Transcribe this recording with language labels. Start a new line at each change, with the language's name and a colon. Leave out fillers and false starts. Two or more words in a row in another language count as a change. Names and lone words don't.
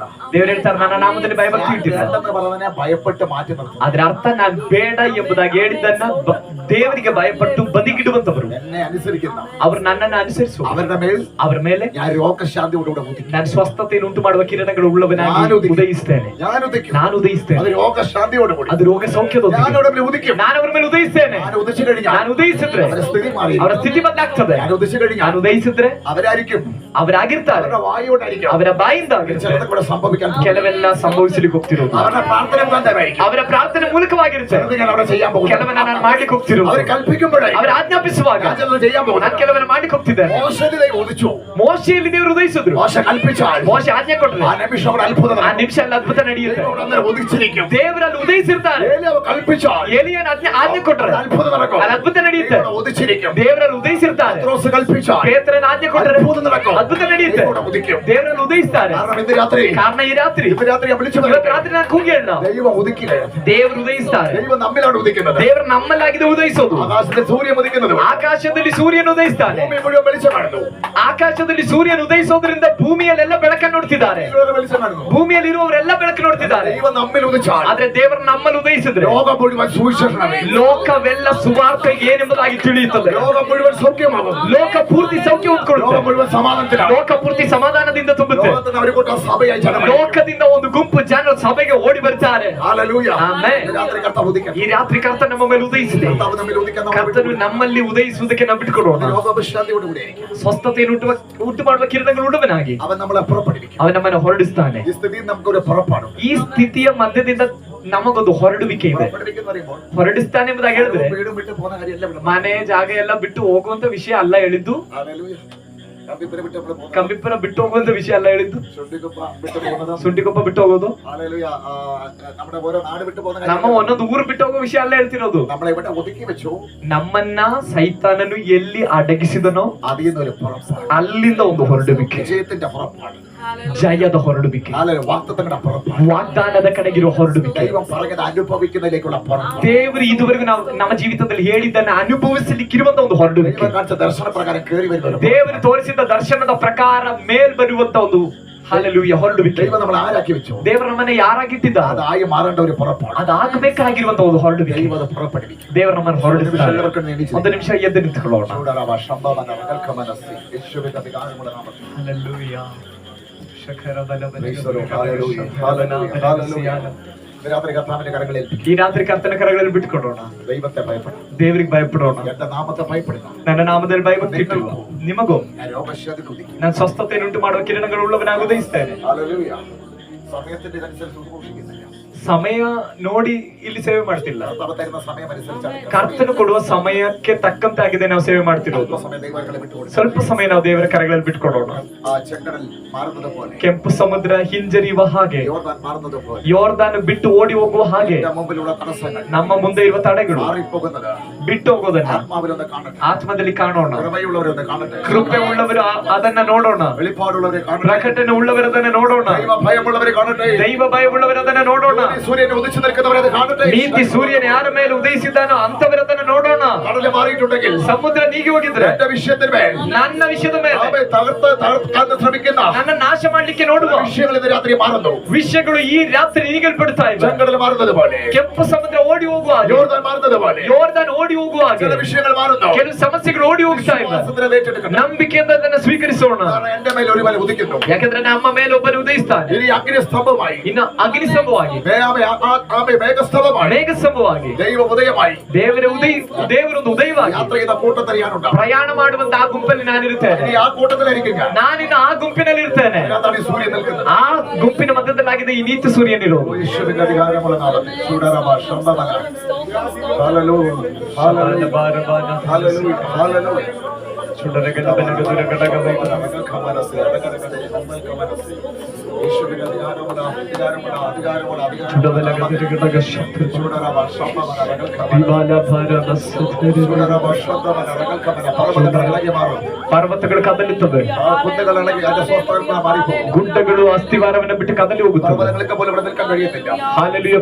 Kannada: ದೇವ್ರು ಹೇಳ್ತಾರೆ ನನ್ನ ನಾಮದಲ್ಲಿ ಭಯಭಕ್ತಿ ಇಟ್ಟಿದ್ದಾರೆ.
Malayalam: വേണ്ടെന്ന് പറഞ്ഞതിനെ ഭയപ്പെട്ട് മാറ്റി നിർത്തും.
Kannada: ಅದ್ರ ಅರ್ಥ ನಾನ್ ಬೇಡ ಎಂಬುದಾಗಿ ಹೇಳಿದ್ದನ್ನ ದೇವರಿಗೆ ಭಯಪಟ್ಟು ಬದಿಗಿಡುವಂತವರು,
Malayalam: എന്നെ അനുസരിക്കുന്ന
Kannada: ಅವರು ನನ್ನನ್ನು ಅನುಸರಿಸುವ
Malayalam: അവരുടെ മേൽ
Kannada: ಅವರ ಮೇಲೆ
Malayalam: ഞാൻ രോഗശാന്തിയോടുകൂടെ ഉദിക്കും.
Kannada: ನಾನು ಸ್ವಸ್ಥತೆಯನ್ನು ಉಂಟು ಮಾಡುವ ಕಿರಣಗಳು ಉಳ್ಳವನಾಗಿ ಉದಯಿಸ್ತೇನೆ.
Malayalam: ഞാൻ ഉദിക്കും,
Kannada: ನಾನು ಉದಯಿಸ್ತೇನೆ.
Malayalam: അത് രോഗശാന്തിയോടുകൂടി
Kannada: ಅದು ರೋಗ ಸೌಖ್ಯದೊಂದಿಗೆ
Malayalam: ഞാൻ അവിടെ ഉദിക്കും.
Kannada: ನಾನು ಅವರ ಮೇಲೆ ಉದಯಿಸ್ತೇನೆ.
Malayalam: ഞാൻ ഉദിച്ചു കഴിഞ്ഞാൽ
Kannada: ನಾನು ಉದಯಿಸಿದ್ರೆ
Malayalam: അവരുടെ സ്ഥിതി മാറി.
Kannada: ಅವರ ಸ್ಥಿತಿ ಬದಲಾಗ್ತದೆ.
Malayalam: ഞാൻ ഉദിച്ചു കഴിഞ്ഞാൽ
Kannada: ನಾನು ಉದಯಿಸಿದ್ರೆ
Malayalam: അവരായിരിക്കും,
Kannada: ಅವರಾಗಿರ್ತಾರೆ,
Malayalam: അവരുടെ വായോടായിരിക്കും
Kannada: ಅವರ ಬಾಯಿಂದ ಆಗಿರ್ತಾರೆ.
Malayalam: ചിലത് കൂടെ സംഭവിക്കാൻ പോകും.
Kannada: ಕೆಲವೆಲ್ಲ ಸಂಭವಿಸಲಿಕ್ಕೆ ಹೋಗ್ತಿರೋದು
Malayalam: അവരുടെ പ്രാർത്ഥന മുഖാന്തരമായിരിക്കും.
Kannada: ಅವರ ಪ್ರಾರ್ಥನೆ ಮೂಲಕವಾಗಿರುತ್ತೆ.
Malayalam: ചിലത് ഞാൻ അവിടെ ചെയ്യാൻ പോകും.
Kannada: ಕೆಲವನ್ನ ನಾನು ಮಾಡ್ಲಿಕ್ಕೆ ಹೋಗ್ತಿರೋದು
Malayalam: അവർ കൽപ്പിക്കുമ്പോഴായിരിക്കും
Kannada: ಅವರು ಆಜ್ಞಾಪಿಸುವಾಗ
Malayalam: ഞാൻ ചിലത് ചെയ്യാൻ പോകും.
Kannada: ನಾನು ಕೆಲವನ್ನ ಮಾಡ್ಲಿಕ್ಕೆ ಹೋಗ್ತಿದ್ದೇನೆ.
Malayalam: മോശയിൽ ദൈവം ഉദിച്ചു.
Kannada: ಮೋಶೆಯಲ್ಲಿ ದೇವರು ಉದಯಿಸಿದ್ರು.
Malayalam: മോശ കൽപ്പിച്ചാൽ
Kannada: ಮೋಶೆ ಆಜ್ಞೆ ಕೊಟ್ರೆ
Malayalam: ആ നിമിഷം അവിടെ അത്ഭുതം
Kannada: ಆ
Malayalam: നടക്കും.
Kannada: ನಿಮಿಷ ಎಲ್ಲ ಅದ್ಭುತ ನಡೆಯುತ್ತೆ.
Malayalam: ദൈവം അവിടെ അന്നേരം ഉദിച്ചിരിക്കും.
Kannada: ದೇವರಲ್ಲಿ ಉದಯಿಸಿರ್ತಾರೆ.
Malayalam: ഏലിയാവ് കൽപ്പിച്ചാൽ
Kannada: ಏಲಿಯನ್ ಆಜ್ಞೆ ಕೊಟ್ರೆ
Malayalam: അത്ഭുതം നടക്കും.
Kannada: ಅಲ್ಲಿ ಅದ್ಭುತ ನಡೆಯುತ್ತೆ.
Malayalam: ദൈവം അവിടെ ഉദിച്ചിരിക്കും.
Kannada: ದೇವರಲ್ಲಿ ಉದಯಿಸಿರ್ತಾರೆ.
Malayalam: പത്രോസ് കൽപ്പിച്ചാൽ
Kannada: ಪೇತ್ರನ ಆಜ್ಞೆ ಕೊಟ್ರೆ
Malayalam: അത്ഭുതം നടക്കും.
Kannada: ಅದ್ಭುತ ನಡೆಯುತ್ತೆ.
Malayalam: ദൈവം അവിടെ ഉദിക്കും.
Kannada: ದೇವರಲ್ಲಿ ಉದಯಿಸ್ತಾರೆ.
Malayalam: കാരണം ഇന്ന് രാത്രി
Kannada: ಕಾರಣ ಈ ರಾತ್ರಿ
Malayalam: ഞാൻ വിളിച്ചു
Kannada: ಇವತ್ತು ರಾತ್ರಿ ನಾನು ಕೂಗಿ ಹೇಳ
Malayalam: ദൈവം ഉദിക്കുകയാണ്.
Kannada: ದೇವರು ಉದಯಿಸ್ತಾರೆ.
Malayalam: ദൈവം നമ്മിലാണ് ഉദിക്കുന്നത്.
Kannada: ದೇವರು ನಮ್ಮಲ್ಲಾಗಿದೆ ಉದಯಿಸೋದು.
Malayalam: ആകാശത്തിൽ സൂര്യൻ ഉദിക്കുന്നത്
Kannada: ಆಕಾಶದಲ್ಲಿ ಸೂರ್ಯನು ಉದಯಿಸ್ತಾನೆ.
Malayalam: ഭൂമി മുഴുവൻ വെളിച്ചം കാണുന്നു.
Kannada: ಆಕಾಶದಲ್ಲಿ ಸೂರ್ಯನು ಉದಯಿಸೋದ್ರಿಂದ ಭೂಮಿಯಲ್ಲೆಲ್ಲ ಬೆಳಕನ್ನು ನೋಡ್ತಿದ್ದಾರೆ.
Malayalam: ഇതിലൂടെ വെളിച്ചം കാണുന്നു.
Kannada: ಭೂಮಿಯಲ್ಲಿ ಇರುವವರೆಲ್ಲ ಬೆಳಕು ನೋಡ್ತಿದ್ದಾರೆ.
Malayalam: ദൈവം നമ്മിൽ ഉദിച്ചാൽ
Kannada: ಆದ್ರೆ ದೇವರು ನಮ್ಮಲ್ಲಿ ಉದಯಿಸಿದ್ರೆ
Malayalam: ലോകം മുഴുവൻ സുവിശേഷണമേ,
Kannada: ಲೋಕವೆಲ್ಲ ಸುವಾರ್ತೆ ಏನೆಂಬುದಾಗಿ ತಿಳಿಯುತ್ತದೆ.
Malayalam: ലോകം മുഴുവൻ സൗഖ്യമാകും.
Kannada: ಲೋಕ ಪೂರ್ತಿ ಸೌಖ್ಯ
Malayalam: ലോകം
Kannada: ಹೊಂದ್ಕೊಳ್ಳುತ್ತೆ.
Malayalam: മുഴുവൻ സമാധാനത്തിലാണ്.
Kannada: ಲೋಕ ಪೂರ್ತಿ ಸಮಾಧಾನದಿಂದ ತುಂಬುತ್ತೆ.
Malayalam: ലോകത്തിന് ഒരു കൂട്ടം സഭയായി ജനം
Kannada: ಲೋಕದಿಂದ ಒಂದು ಗುಂಪು ಜನರು ಸಭೆಗೆ ಓಡಿ ಬರ್ತಾರೆ.
Malayalam: ഹല്ലേലൂയ. ആമേൻ. ഇന്ന് രാത്രി കർത്താവ് ഉദിക്കട്ടെ.
Kannada: ಈ ರಾತ್ರಿ ಕರ್ತನ ನಮ್ಮ ಮೇಲೆ ಉದಯಿಸಿದೆ.
Malayalam: കർത്താവ് നമ്മിൽ ഉദിക്കാൻ നമ്മൾ
Kannada: ಕರ್ತನು
Malayalam: വിട്ടുകൊടുക്കണം.
Kannada: ನಮ್ಮಲ್ಲಿ ಉದಯಿಸುವುದಕ್ಕೆ ನಾವು ಬಿಟ್ಟುಕೊಡೋಣ.
Malayalam: രോഗവിശ്രാന്തിയോടുകൂടി ആയിരിക്കും.
Kannada: ಸ್ವಸ್ಥತೆಯನ್ನು ಉಂಟು ಮಾಡುವ ಕಿರಣಗಳು ಉಳ್ಳವನಾಗಿ
Malayalam: അവൻ നമ്മളെ പുറപ്പെടുവിക്കും.
Kannada: ಅವನ ನಮ್ಮನ್ನು ಹೊರಡಿಸ್ತಾನೆ.
Malayalam: ഈ സ്ഥിതിയിൽ നമുക്കൊരു പുറപ്പാണ്.
Kannada: ಈ ಸ್ಥಿತಿಯ ಮಧ್ಯದಿಂದ ನಮಗೊಂದು ಹೊರಡುವಿಕೆ ಇದೆ.
Malayalam: പുറപ്പെടുവിക്കുന്ന പറയുമ്പോൾ
Kannada: ಹೊರಡಿಸ್ತಾನೆ ಎಂಬುದಾಗಿ ಹೇಳಿದ್ರೆ
Malayalam: വീടും വിട്ട് പോകുന്ന കാര്യമല്ല ഇവിടെ.
Kannada: ಮನೆ ಜಾಗ ಎಲ್ಲ ಬಿಟ್ಟು ಹೋಗುವಂತ ವಿಷಯ ಅಲ್ಲ ಹೇಳಿದ್ದು.
Malayalam: ഹല്ലേലൂയ. കമ്പിപ്പുര വിട്ട് നമ്മൾ പോകുന്നത്.
Kannada: ಕಂಬಿಪುರ ಬಿಟ್ಟು ಹೋಗುವಂತ ವಿಷಯ ಅಲ್ಲ ಹೇಳಿದ್ದು.
Malayalam: ചുണ്ടിക്കുപ്പ വിട്ട് പോകുന്നത്.
Kannada: ಸುಂಟಿಕೊಪ್ಪ ಬಿಟ್ಟು ಹೋಗೋದು,
Malayalam: ഹല്ലേലൂയ. നമ്മുടെ ഓരോ നാട് വിട്ട് പോകുന്ന
Kannada: ನಮ್ಮ
Malayalam: കാര്യം.
Kannada: ಒಂದೊಂದು ಊರು ಬಿಟ್ಟು ಹೋಗೋ ವಿಷಯ ಅಲ್ಲ ಹೇಳ್ತಿರೋದು.
Malayalam: നമ്മളെ ഇവിടെ ഒതുക്കി വെച്ചു.
Kannada: ನಮ್ಮನ್ನ ಸೈತಾನನು ಎಲ್ಲಿ ಅಡಗಿಸಿದನೋ
Malayalam: അതിൽ നിന്നൊരു പുറപ്പാട്.
Kannada: ಅಲ್ಲಿಂದ ಒಂದು ಹೊರಡುವಿಕೆ,
Malayalam: വിജയത്തിന്റെ പുറപ്പാട്.
Kannada: ಜಯದ ಹೊರಡುವಿಕೆ,
Malayalam: ഹല്ലേലൂയ. വാഗ്ദത്തങ്ങളുടെ പുറപ്പാട്.
Kannada: ವಾಗ್ದಾನದ ಕಡೆಗಿರೋ ಹೊರಡುವಿಕೆ.
Malayalam: ദൈവം പറഞ്ഞത് അനുഭവിക്കുന്നതിലേക്കുള്ള പുറപ്പാട്.
Kannada: ದೇವರು ಇದುವರೆಗೂ ನಾವು ನಮ್ಮ ಜೀವಿತದಲ್ಲಿ ಹೇಳಿದ್ದನ್ನ ಅನುಭವಿಸಲಿಕ್ಕಿರುವಂತ ಒಂದು ಹೊರಡುವಿಕೆ.
Malayalam: ദൈവം കാണിച്ച ദർശന പ്രകാരം കയറി വരുന്നത്.
Kannada: ದೇವರು ತೋರಿಸಿದ ದರ್ಶನದ ಪ್ರಕಾರ ಮೇಲ್ ಬರುವಂತ ಒಂದು ಹಲ್ಲೆಲೂಯ ಹೊರಡುವಿಕೆ.
Malayalam: ദൈവം നമ്മൾ ആരാക്കി വെച്ചു.
Kannada: ದೇವರ ನಮ್ಮನ್ನ ಯಾರಾಗಿಟ್ಟಿದ್ದ
Malayalam: അതായി മാറേണ്ട ഒരു പുറപ്പാട്.
Kannada: ಅದಾಗಬೇಕಾಗಿರುವಂತ ಒಂದು ಹೊರಡುವಿಕೆ.
Malayalam: ദൈവം അത് പുറപ്പെടുവിക്കും.
Kannada: ದೇವರ ನಮ್ಮನ್ನು ಹೊರಡಿಸ್ತಾರೆ.
Malayalam: എല്ലാവർക്കും എണീച്ച്
Kannada: ಒಂದು ನಿಮಿಷ ಎದ್ದು ನಿಂತುಕೊಳ್ಳೋಣ. ചൂടാറാവാ, ശംഭവന, മകൾക്കമനസ്സി,
Malayalam: യേശുവിന്റെ അധികാരമുള്ള നാമത്തിൽ.
Kannada: ಹಲ್ಲೆಲೂಯ.
English: Praise the Lord. Hallelujah. Hallelujah. Hallelujah.
Malayalam: ഇന്ന് രാത്രി കർത്താവിന്റെ കരങ്ങളിൽ ഏൽപ്പിക്കും.
Kannada: ಈ ರಾತ್ರಿ ಕರ್ತನ ಕರಗಳಲ್ಲಿ ಬಿಟ್ಟುಕೊಡೋಣ.
Malayalam: ദൈവത്തെ ഭയപ്പെടണം.
Kannada: ದೇವರಿಗೆ ಭಯಪಡೋಣ.
Malayalam: എന്റെ നാമത്തെ ഭയപ്പെടുന്നു.
Kannada: ನನ್ನ ನಾಮದಲ್ಲಿ ಭಯಭಕ್ತಿಟ್ಟು ನಿಮಗೂ
Malayalam: ഞാൻ രോഗശാന്തി ഉദിക്കും.
Kannada: ನಾನು ಸ್ವಸ್ಥತೆಯನ್ನು ಉಂಟು ಮಾಡುವ ಕಿರಣಗಳು ಉಳ್ಳವನಾಗಿ ಉದಯಿಸ್ತೇನೆ.
Malayalam: ഹല്ലേലൂയ. സമയത്തിന്റെ അനുസരിച്ച് ഉദ്ഘോഷിക്കുന്നില്ല.
Kannada: ಸಮಯ ನೋಡಿ ಇಲ್ಲಿ ಸೇವೆ ಮಾಡ್ತಿಲ್ಲ.
Malayalam: കർത്താവ് തരുന്ന സമയം അനുസരിച്ചാണ്
Kannada: ಕರ್ತನು ಕೊಡುವ ಸಮಯಕ್ಕೆ ತಕ್ಕಂತೆ ಆಗಿದೆ ನಾವು ಸೇವೆ ಮಾಡ್ತಿರೋದು.
Malayalam: സമയം ദൈവങ്ങളെ വിട്ടുകൊടുക്കും.
Kannada: ಸ್ವಲ್ಪ ಸಮಯ ನಾವು ದೇವರ ಕರಗಳಲ್ಲಿ ಬಿಟ್ಕೊಡೋಣ.
Malayalam: ആ ചെങ്കടൽ മാറുന്നത് പോലെ,
Kannada: ಕೆಂಪು ಸಮುದ್ರ ಹಿಂಜರಿಯುವ ಹಾಗೆ,
Malayalam: യോർദാൻ മാറുന്നത് പോലെ,
Kannada: ಯೋರ್ದಾನ್ ಬಿಟ್ಟು ಓಡಿ ಹೋಗುವ ಹಾಗೆ
Malayalam: നമ്മുടെ മുമ്പിലുള്ള തടസ്സങ്ങൾ
Kannada: ನಮ್ಮ ಮುಂದೆ ಇರುವ ತಡೆಗಳು
Malayalam: മാറിപ്പോകുന്നത്
Kannada: ಬಿಟ್ಟು ಹೋಗೋದನ್ನ
Malayalam: ആത്മാവിലൊന്ന് കാണട്ടെ,
Kannada: ಆತ್ಮದಲ್ಲಿ ಕಾಣೋಣ.
Malayalam: കൃപയുള്ളവരൊന്ന് കാണട്ടെ,
Kannada: ಕೃಪೆ ಉಳ್ಳವರು ಅದನ್ನ ನೋಡೋಣ.
Malayalam: വെളിപ്പാടുള്ളവരെ കാണട്ടെ,
Kannada: ಪ್ರಕಟಣೆ ಉಳ್ಳವರು ಅದನ್ನ ನೋಡೋಣ.
Malayalam: ദൈവ ഭയമുള്ളവരെ കാണട്ടെ,
Kannada: ದೈವ ಭಯವುಳ್ಳವರು ಅದನ್ನ ನೋಡೋಣ.
Malayalam: സൂര്യനെ ഉദിച്ചു നിൽക്കുന്നവരെ അത് കാണട്ടെ.
Kannada: ನೀತಿ ಸೂರ್ಯನ ಯಾರ ಮೇಲೆ ಉದಯಿಸಿದ್ದಾನೋ ಅಂತವರದನ್ನ ನೋಡೋಣ.
Malayalam: കടല് മാറിയിട്ടുണ്ടെങ്കിൽ,
Kannada: ಸಮುದ್ರ ನೀಗಿ ಹೋಗಿದ್ರೆ
Malayalam: എന്റെ വിഷയത്തിന്മേൽ
Kannada: ನನ್ನ ವಿಷಯದ ಮೇಲೆ
Malayalam: അവയെ തകർക്കാൻ ശ്രമിക്കുന്ന
Kannada: ನನ್ನ നാಶ ಮಾಡ್ಲಿಕ್ಕೆ ನೋಡುವ
Malayalam: വിഷയങ്ങൾ ഇന്ന് രാത്രി മാറുന്നു.
Kannada: ವಿಷಯಗಳು ಈ ರಾತ್ರಿ ನೀಗಲ್ಪಡ್ತಾ ಇವೆ.
Malayalam: ചെങ്കടൽ മാറുന്നത് പോലെ,
Kannada: ಕೆಂಪು ಸಮುದ್ರ ಓಡಿ ಹೋಗುವ ಹಾಗೆ,
Malayalam: യോർദാൻ മാറുന്നത് പോലെ,
Kannada: ಯೋರ್ದಾನ್ ಓಡಿ ಹೋಗುವ ಹಾಗೆ
Malayalam: ചില വിഷയങ്ങൾ മാറുന്നു.
Kannada: ಕೆಲವು ಸಮಸ್ಯೆಗಳು ಓಡಿ ಹೋಗ್ತಾ ಇವೆ.
Malayalam: വിശ്വാസത്തിനെ ഏറ്റെടുക്കണം.
Kannada: ನಂಬಿಕೆಯಿಂದ ಅದನ್ನ ಸ್ವೀಕರಿಸೋಣ.
Malayalam: കാരണം എന്റെ മേൽ ഒരു ബലം ഉദിക്കുന്നു.
Kannada: ಯಾಕಂದ್ರೆ ನಮ್ಮ ಮೇಲೆ ಒಬ್ಬನು ಉದಯಿಸ್ತಾನೆ.
Malayalam: ഇനി അഗ്നിസ്തംഭമായി,
Kannada: ಇನ್ನು ಅಗ್ನಿಸ್ತಂಭವಾಗಿ,
Malayalam: മേഘസ്തംഭമായി,
Kannada: ಮೇಘಸ್ತಂಭವಾಗಿ,
Malayalam: ദൈവ ഉദയമായി,
Kannada: ದೇವರೊಂದು ಉದಯವಾಗಿ
Malayalam: യാത്ര ചെയ്ത കൂട്ടത്തിൽ ഞാനുണ്ടാവും.
Kannada: ಪ್ರಯಾಣ ಮಾಡುವಂತ ಆ ಗುಂಪಲ್ಲಿ ನಾನಿರುತ್ತೇನೆ.
Malayalam: ഇനി ആ കൂട്ടത്തിലായിരിക്കും ഞാൻ.
Kannada: ನಾನಿನ್ನು ಆ ಗುಂಪಿನಲ್ಲಿ ಇರ್ತೇನೆ.
Malayalam: അതിനകത്താണ് ഈ സൂര്യൻ നിൽക്കുന്നത്.
Kannada: ಆ ಗುಂಪಿನ ಮಧ್ಯದಲ್ಲಾಗಿದೆ ಈ ನೀತಿ ಸೂರ್ಯನಿರೋದು.
Malayalam: യേശുവിന്റെ അധികാരമുള്ള നാമത്തിൽ ചൂടറബ ശബ്ദമല. ഹല്ലേലൂയ, ഹല്ലേലൂയ, ഹല്ലേലൂയ, ഹല്ലേലൂയ. യേശുവിന്റെ അധികാരമുള്ള
Kannada: ಪರ್ವತಗಳು ಕದಲುತ್ತವೆ, ಗುಡ್ಡಗಳು ಅಸ್ಥಿವಾರವನ್ನು ಬಿಟ್ಟು ಕದಲಿ ಹೋಗುತ್ತವೆ. ಹಾಲೆಲೂಯ.